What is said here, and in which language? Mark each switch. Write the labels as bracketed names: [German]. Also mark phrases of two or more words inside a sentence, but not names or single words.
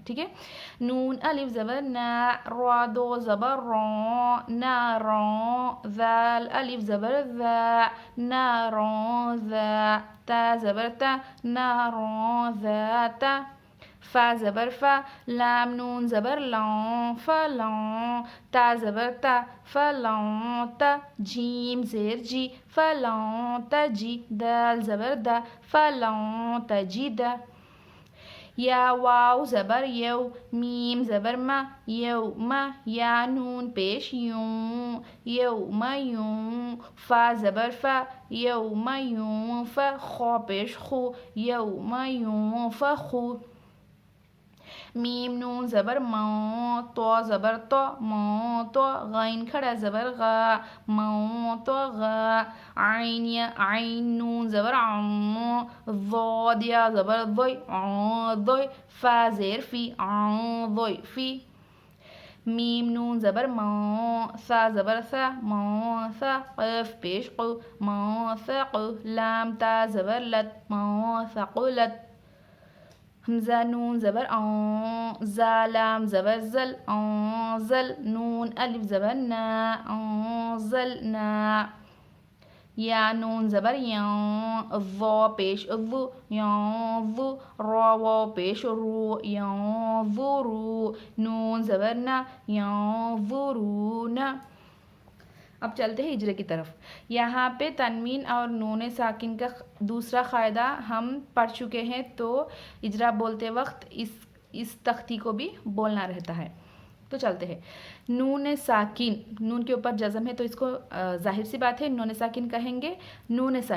[Urdu] ٹھیک ہے، نون الف زبر نا، را 2 زبر رون نا رون، ذال الف زبر ذا نا رون ذا، تا زبر تا نا رون ذا تا، فا زبر فا، لام نون زبر لون فا لون، تا زبر تا فا لون تا، جیم زیر جی فا لون تا جی، دال زبر دا فا لون تا جی دا. یا واو زبر یو، میم زبر ما یو ما، یا نون پیش یوں یو ما یوں، فا زبر فا یو ما یوں فا، خا پیش خو یو ما یوں فا خو. میم نون زبر ماں، تو زبر تو ماں تو، غین کھڑا زبر غا ماں تو غا، عین یا عین نون زبر عم، ضاد یا زبر ضی عن ضی، فا زیر فی عن ضی فی. میم نون زبر ماں، سا زبر سا ماں سا، قف پیش قو ماں سا قو، لام تا زبر لت ماں ثقلت. حمزہ نون زبر آن، زا لام زبر زل آن زل، نون الف زبر نا آن زل نا. یا نون زبر یاں، ضا پیش ضو یاں ضو، را واو پیش رو یاں ضو رو، نون زبر نا یاں ضو رو نا. اب چلتے ہیں اجرے کی طرف. یہاں پہ تنوین اور نون ساکن کا دوسرا قاعدہ ہم پڑھ چکے ہیں، تو اجرا بولتے وقت اس تختی کو بھی بولنا رہتا ہے. تو چلتے ہیں. نون ساکن، نون کے اوپر جزم ہے تو اس کو ظاہر سی بات ہے نون ساکن کہیں گے، نون ساکن.